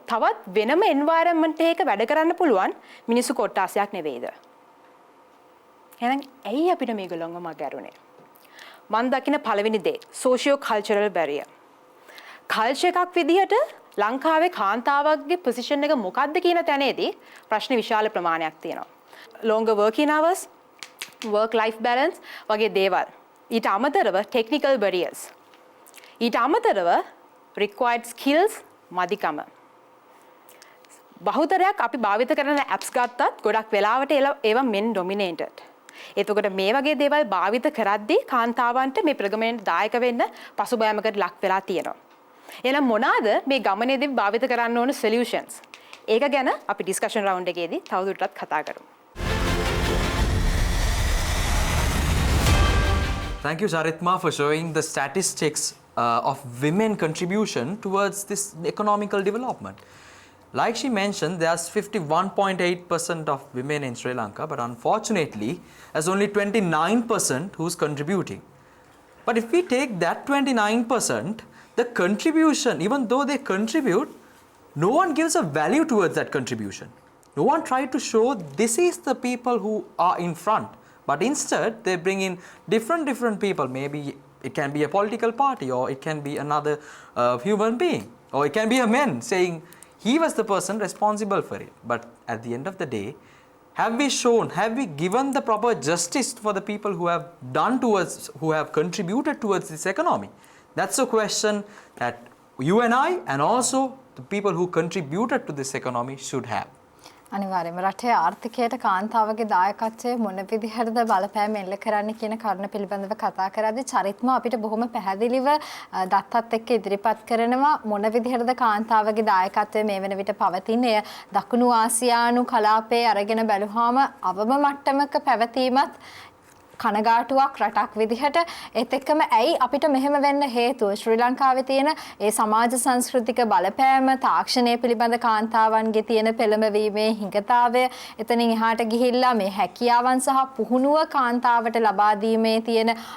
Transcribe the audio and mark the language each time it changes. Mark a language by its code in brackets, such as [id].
[si] තවත් වෙනම එන්වයරන්මන්ට් එකක වැඩ කරන්න පුළුවන් මිනිස්සු කොට්ටාසයක් නෙවෙයිද? එහෙනම් ඇයි අපිට මේගොල්ලෝව මගහැරුනේ? මම දකින පළවෙනි දේ සෝෂියෝ කල්චරල් බැරියර්. කල්චර් එකක් විදිහට ලංකාවේ කාන්තාවක්ගේ පොසිෂන් එක මොකක්ද කියන තැනේදී ප්‍රශ්න විශාල ප්‍රමාණයක් තියෙනවා. [en] longer working hours, work life balance [si] වගේ දේවල්. ඊට අමතරව [en] technical barriers. [si] ඊට අමතරව [en] required skills [si] මදිකම. බහුතරයක් අපි භාවිත කරන apps ගත්තත් ගොඩක් වෙලාවට ඒවා [en] men dominated. [si] එතකොට මේ වගේ දේවල් භාවිත කරද්දී කාන්තාවන්ට මේ ප්‍රගමනයට දායක වෙන්න පසුබෑමකට ලක් වෙලා තියෙනවා. එහෙනම් මොනවාද මේ ගමනේදී භාවිත කරන්න ඕන solutions? ඒක ගැන අපි [en] discussion round [si] එකේදී තවදුරටත් කතා කරමු. [en] Thank you, Charitma, for showing the statistics of women contribution towards this economical development. Like she mentioned, there's 51.8% of women in Sri Lanka, but unfortunately, there's only 29% who's contributing. But if we take that 29%, the contribution, even though they contribute, no one gives a value towards that contribution. No one tried to show this is the people who are in front. But instead, they bring in different people. Maybe it can be a political party, or it can be another human being, or it can be a man saying he was the person responsible for it. But at the end of the day, have we given the proper justice for the people who have who have contributed towards this economy? That's a question that you and I, and also the people who contributed to this economy should have. [si] අනිවාර්යයෙන්ම රටේ ආර්ථිකයට කාන්තාවගේ දායකත්වය මොන විදිහටද බලපෑම එල්ල කරන්නේ කියන කරුණ පිළිබඳව කතා කරද්දී චරිත්ම අපිට බොහොම පැහැදිලිව දත්තත් එක්ක ඉදිරිපත් කරනවා මොන විදිහටද කාන්තාවගේ දායකත්වය මේ වෙන විට පවතින්නේ. දකුණු ආසියානු කලාපයේ අරගෙන බැලුවාම අවම මට්ටමක පැවතීමත් කනගාටුවක් රටක් විදිහට ඒත් එක්කම ඇයි අපිට මෙහෙම වෙන්න හේතුව ශ්‍රී ලංකාවේ තියෙන ඒ සමාජ සංස්කෘතික බලපෑම තාක්ෂණය පිළිබඳ කාන්තාවන්ගේ තියෙන පෙළඹවීමේ හිඟතාවය එතනින් එහාට ගිහිල්ලා මේ හැකියාවන් සහ පුහුණුව කාන්තාවට ලබා දීමේ තියෙන